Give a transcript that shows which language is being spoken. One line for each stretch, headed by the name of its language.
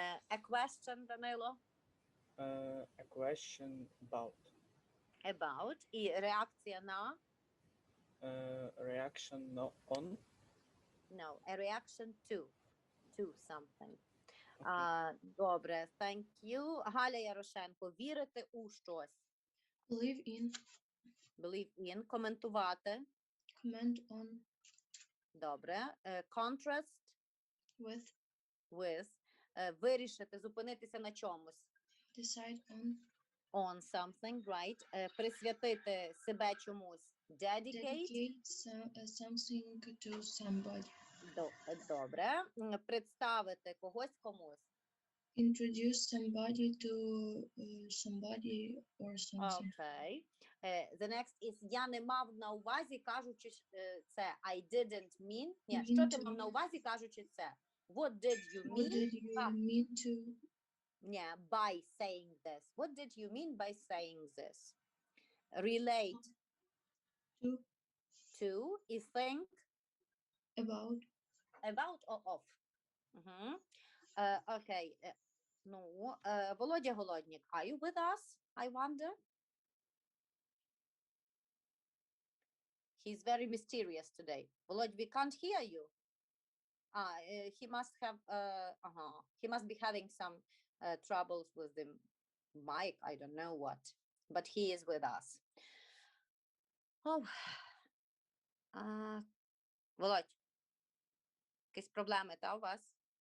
English: A question, Данило. a question about
Ukrainian: About. І реакція на.
English: reaction on. No, a reaction to something. Okay. Добре, thank you.
Ukrainian: Галя Ярошенко, вірити у щось.
English: Believe in. Believe in, коментувати. Comment on. Добре. Contrast. With.
Ukrainian: Вирішити, зупинитися на чомусь.
English: Decide on. On something, right.
Ukrainian: Присвятити себе чомусь.
English: Dedicate. Dedicate something to somebody.
Ukrainian: Добре. Представити когось комусь.
English: introduce somebody to somebody or something. Okay. The next is
Ukrainian: я не мав на увазі, кажучи це.
English: I didn't mean.
Ukrainian: Ні, що ти мав на увазі, кажучи це?
English: What did you What mean? did you mean to Yeah, by saying this. What did you mean by saying this? Relate to to is think about? or of. Угу. Okay. Ну, Володя Голодник, are you with us? I wonder. He's very mysterious today. Volodya, we can't hear you. He must have. He must be having some troubles with the mic. I don't know what, but he is with us.
Ukrainian: Oh, Володь, якісь проблеми та у вас?